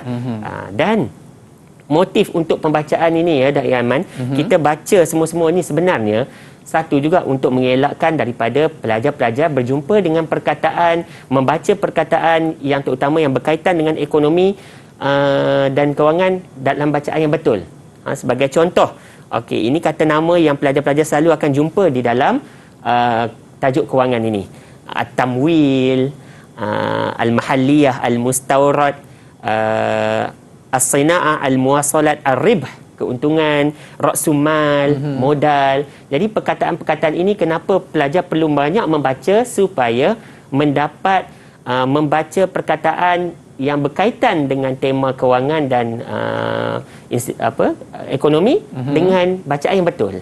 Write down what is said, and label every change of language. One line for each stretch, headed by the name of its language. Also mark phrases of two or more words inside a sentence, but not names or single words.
Malay: Dan motif untuk pembacaan ini ya, Dak Yaman, kita baca semua-semua ini sebenarnya satu juga untuk mengelakkan daripada pelajar-pelajar berjumpa dengan perkataan, membaca perkataan yang terutama yang berkaitan dengan ekonomi dan kewangan dalam bacaan yang betul. Sebagai contoh, ini kata nama yang pelajar-pelajar selalu akan jumpa di dalam tajuk kewangan ini.
Arabic: التمويل، المحلية، المستورد، الصناعة، المواصلات، الربح,
Malay: keuntungan, ra'sumal, modal. Jadi perkataan-perkataan ini kenapa pelajar perlu banyak membaca supaya mendapat membaca perkataan yang berkaitan dengan tema kewangan dan ekonomi dengan bacaan yang betul.